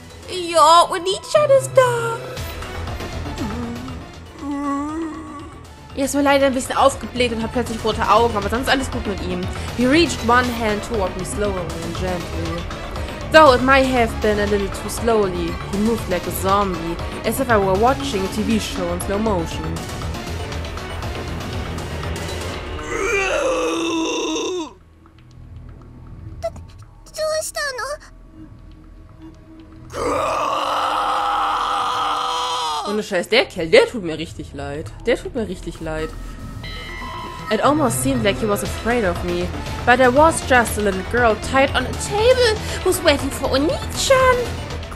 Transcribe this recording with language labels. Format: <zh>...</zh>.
<de>Ja, ONI-CHAAAAAAAN ist da. Er ist mir leider ein bisschen aufgebläht und hat plötzlich rote Augen, aber sonst alles gut mit ihm.</de> <en>He reached one hand toward me slowly and gently. Though it might have been a little too slowly, he moved like a zombie, as if I were watching a TV show in slow motion.</en> <de>Ohne Scheiß, der Kerl, der tut mir richtig leid. Der tut mir richtig leid.</de> <en>It almost seemed like he was afraid of me, but there was just a little girl tied on a table who's waiting for ONI-CHAAAAAAN.</en>